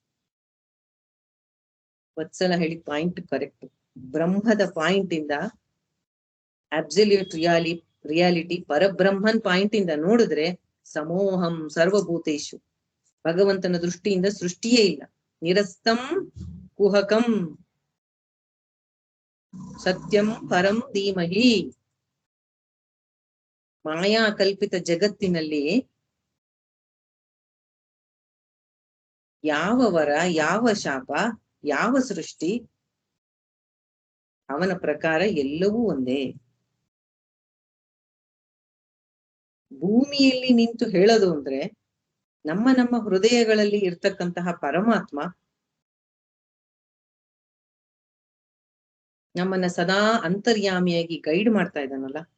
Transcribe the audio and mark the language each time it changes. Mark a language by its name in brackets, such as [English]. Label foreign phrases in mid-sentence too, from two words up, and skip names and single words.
[Kannada] ವತ್ಸಲ ಹೇಳಿ [English] point correct. [Kannada] ಬ್ರಹ್ಮದ ಪಾಯಿಂಟ್ ಇಂದ, [English] absolute reality [Kannada] ಪರಬ್ರಹ್ಮನ್ ಪಾಯಿಂಟ್ ಇಂದ ನೋಡಿದ್ರೆ [Sanskrit] ಸಮೋಹಂ ಸರ್ವಭೂತೇಶು, [Kannada] ಭಗವಂತನ ದೃಷ್ಟಿಯಿಂದ ಸೃಷ್ಟಿಯೇ ಇಲ್ಲ. [Sanskrit] ನಿರಸ್ತಂ ಕುಹಕಂ ಸತ್ಯಂ ಪರಂ ಧೀಮಹಿ. [Kannada] ಮಾಯಾ ಕಲ್ಪಿತ ಜಗತ್ತಿನಲ್ಲಿ ಯಾವ ವರ, ಯಾವ ಶಾಪ, ಯಾವ ಸೃಷ್ಟಿ, ಅವನ ಪ್ರಕಾರ ಎಲ್ಲವೂ ಒಂದೇ. ಭೂಮಿಯಲ್ಲಿ ನಿಂತು ಹೇಳೋದು ಅಂದ್ರೆ ನಮ್ಮ ಹೃದಯಗಳಲ್ಲಿ ಇರ್ತಕ್ಕಂತಹ ಪರಮಾತ್ಮ ನಮ್ಮನ್ನ ಸದಾ ಅಂತರ್ಯಾಮಿಯಾಗಿ ಗೈಡ್ ಮಾಡ್ತಾ ಇದ್ದಾನಲ್ಲ.